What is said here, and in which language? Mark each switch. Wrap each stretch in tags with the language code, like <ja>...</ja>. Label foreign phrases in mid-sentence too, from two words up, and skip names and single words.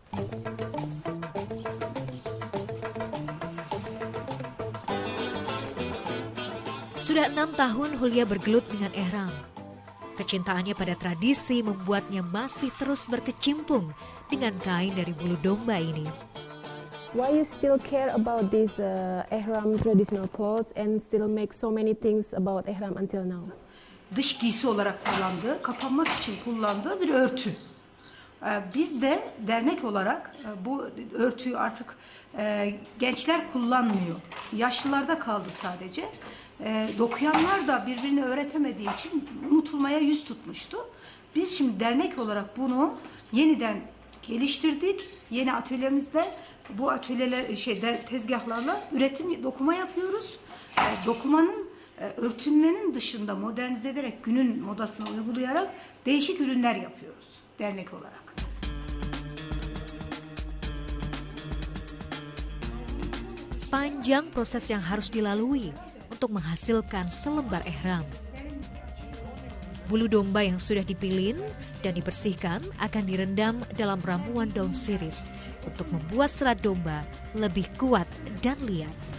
<id>Sudah 6 tahun Hulia bergelut dengan ihram. Kecintaannya pada tradisi membuatnya masih terus berkecimpung dengan kain dari bulu domba ini.</id> <en>Why you still care about this ihram traditional clothes and still make so many things about ihram until now?</en> <tr>Dış giysi olarak kullandığı, kapanmak için kullandığı bir örtü. Biz de dernek olarak bu örtüyü artık gençler kullanmıyor. Yaşlılarda kaldı sadece. Dokuyanlar da birbirini öğretemediği için unutulmaya yüz tutmuştu. Biz şimdi dernek olarak bunu yeniden geliştirdik. Yeni atölyemizde bu atölyeler tezgahlarla dokuma yapıyoruz. Dokumanın, örtünmenin dışında modernize ederek günün modasını uygulayarak değişik ürünler yapıyoruz dernek olarak.</tr> <id>Panjang proses yang harus dilalui untuk menghasilkan selembar ihram. Bulu domba yang sudah dipilin dan dibersihkan akan direndam dalam ramuan daun siris untuk membuat serat domba lebih kuat dan liat.</id>